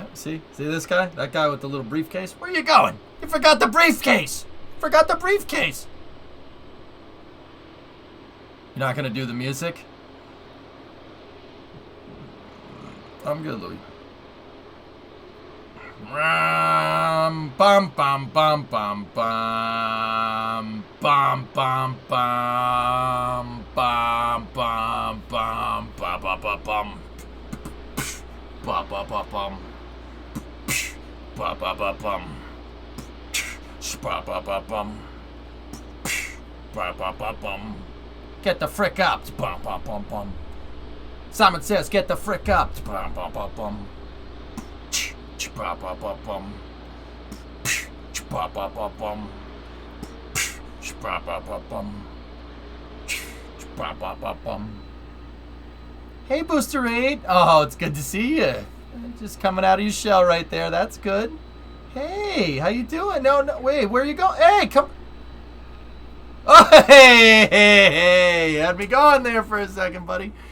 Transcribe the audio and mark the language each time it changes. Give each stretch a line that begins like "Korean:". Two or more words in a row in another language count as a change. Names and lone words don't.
English: See this guy? That guy with the little briefcase? Where you going? You forgot the briefcase! Forgot the briefcase! You're not gonna do the music? I'm good, Louie. Bum bum bum bum bum bum bum bum bum bum bum bum ba ba ba bum ba ba ba bum ba ba ba bum ba ba ba bum ba ba ba bum. Get the frick up, bum bum bum bum. Simon says, get the frick up, bum bum bum bum. Ba ba ba bum. Ba ba ba bum. Ba ba ba bum. Ba ba ba bum. Hey, Booster 8. Oh, it's good to see you. Just coming out of your shell right there. That's good. Hey, how you doing? No, wait, where you going? Hey, come. Oh, hey, had me going there for a second, buddy.